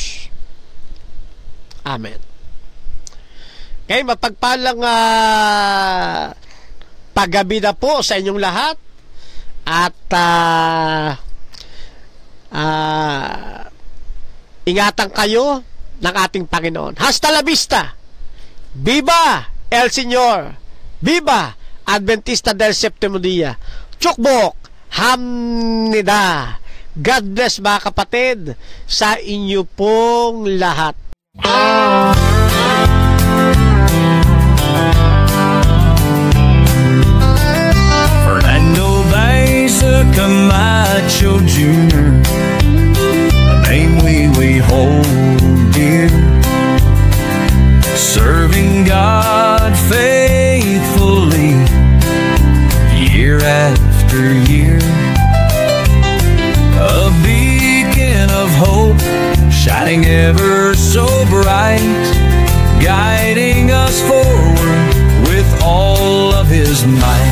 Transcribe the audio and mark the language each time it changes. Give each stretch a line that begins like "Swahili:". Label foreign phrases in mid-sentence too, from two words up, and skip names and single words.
Filipino: Amen. Okay, mapagpalang paggabi na po sa inyong lahat at ingatan kayo ng ating Panginoon.
Spanish: Hasta la vista! Viva El Señor! Viva Adventista del Séptimo Día!
Korean: 축복! 합니다!
English: God bless
Filipino: mga kapatid sa inyo pong lahat.
English: Fernando Baeza Camacho Jr., a name we hold dear, serving God faithfully year after year, a beacon of hope shining ever so bright, guiding us forward with all of His might.